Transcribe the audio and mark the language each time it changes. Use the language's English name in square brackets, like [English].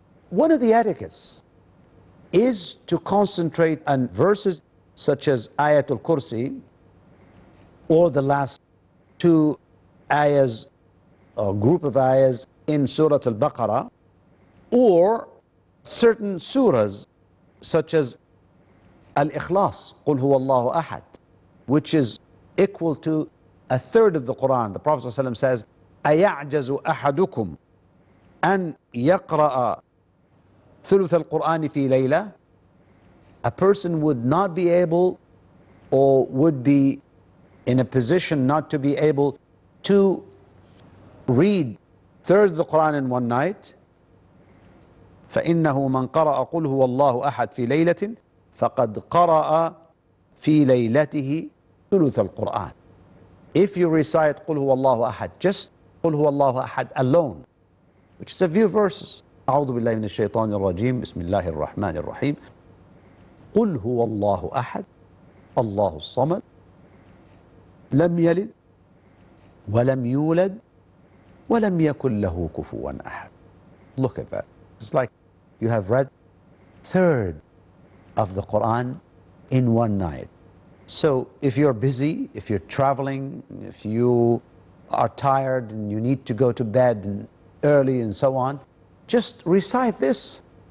[English] One of the etiquettes is to concentrate on verses such as Ayatul Kursi, or the last two ayahs, a group of ayahs in Surah Al-Baqarah, or certain surahs such as Al-Ikhlas, Qul Huwa Allahu Ahad, which is equal to a third of the Qur'an. The Prophet ﷺ says, [Arabic] أَيَعْجَزُ أَحَدُكُمْ أَنْ يَقْرَأَ ثُلُثَ الْقُرْآنِ فِي لَيْلَةٍ. [English] A person would not be able, or would be in a position not to be able to read third of the Qur'an in one night, [Arabic] فإنه من قرأ قل هو الله أحد في ليلة فقد قرأ في ليلته ثلث القرآن. [English] If you recite [Arabic] قل هو الله أحد, [English] just قل هو الله أحد alone, which is a few verses. [Arabic] أعوذ بالله من الشيطان الرجيم بسم الله الرحمن الرحيم قل هو الله أحد الله الصمد لم يلد ولم يولد ولم يكن له كفوا أحد. [English] Look at that. It's like you have read third of the Quran in one night. So if you're busy, if you're traveling, if you are tired and you need to go to bed early and so on, just recite this.